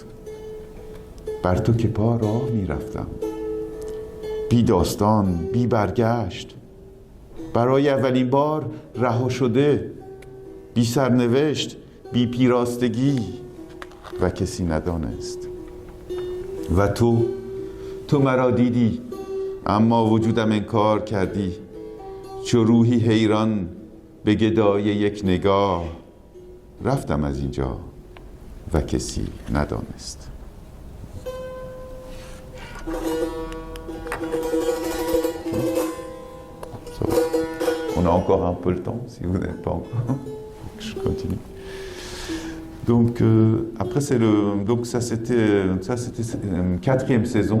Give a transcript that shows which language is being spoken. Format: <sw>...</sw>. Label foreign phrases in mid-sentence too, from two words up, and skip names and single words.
<fa>بر تو که پا راه می رفتم، بی داستان، بی برگشت، برای اولین بار رها شده، بی سرنوشت، بی پیراستگی و کسی ندانست. و تو مرا دیدی اما وجودم انکار کردی، چو روحی حیران به گدای یک نگاه، رفتم از اینجا و کسی ندانست.</fa> <fr>On a encore un peu le temps, si vous n'êtes pas encore. Je continue. Donc après ça c'était une 4e saison.</fr>